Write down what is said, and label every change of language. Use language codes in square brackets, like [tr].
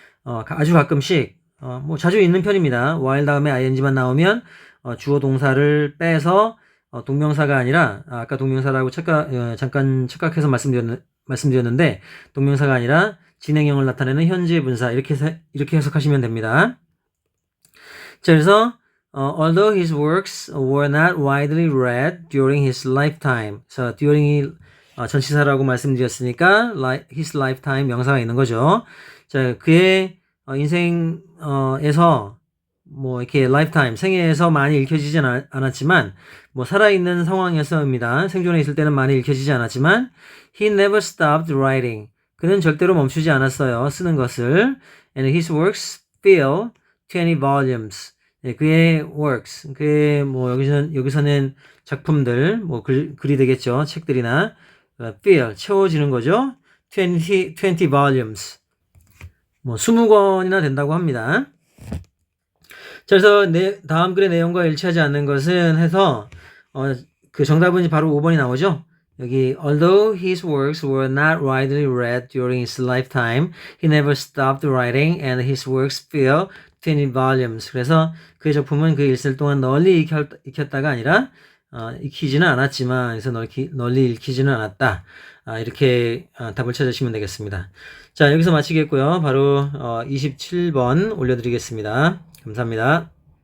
[ko] 아주 가끔씩 뭐 자주 있는 편입니다. while 다음에 ing만 나오면 주어 동사를 빼서 동명사가 아니라 아까 동명사라고 잠깐 착각해서 말씀드렸는데 동명사가 아니라 진행형을 나타내는 현재 분사 이렇게 해석하시면 됩니다. [en] 자, 그래서 although his works were not widely read during his lifetime. [ko] 자, during이 전치사라고 말씀드렸으니까 his lifetime 명사가 있는 거죠. 자, 그의 인생에서 뭐 이렇게 lifetime 생애에서 많이 읽혀지지 않았지만 뭐 살아있는 상황에서입니다. 생존해 있을 때는 많이 읽혀지지 않았지만 [en] he never stopped writing. [ko] 그는 절대로 멈추지 않았어요. 쓰는 것을. [en] And his works fill 20 volumes. [ko] 네, 그의 works, 그의 뭐 여기서는 작품들, 뭐 글이 되겠죠. 책들이나 fill 채워지는 거죠. [en] 20 volumes. [ko] 뭐 20권이나 된다고 합니다. 자, 그래서 다음 글의 내용과 일치하지 않는 것은 해서 그 정답은 바로 5번이 나오죠. [en] 여기 although his works were not widely read during his lifetime, he never stopped writing and his works fill 20 volumes. [ko] 그래서 그의 작품은 그 일생 동안 널리 익혔다가 아니라 익히지는 않았지만 그래서 널리 읽히지는 않았다. 이렇게 답을 찾으시면 되겠습니다. 자, 여기서 마치겠고요. 바로 27번 올려드리겠습니다. 감사합니다.